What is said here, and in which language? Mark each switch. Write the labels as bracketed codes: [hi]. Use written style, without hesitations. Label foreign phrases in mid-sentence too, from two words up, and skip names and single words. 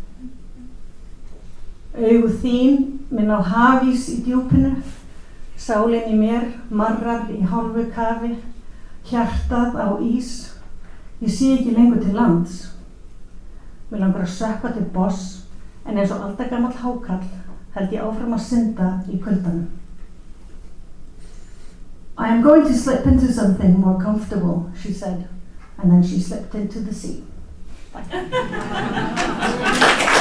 [is] Augu þín minn á hafís í djúpinu, sálin í mér marrar í hálfu kafi, hjartað á ís, ég sé ekki lengur til lands. Mig langar að sökkva til boss, en eins og aldagamall hákarl held ég áfram að synda í kuldanum. [en] I am going to slip into something more comfortable, she said, and then she slipped into the sea. Bye.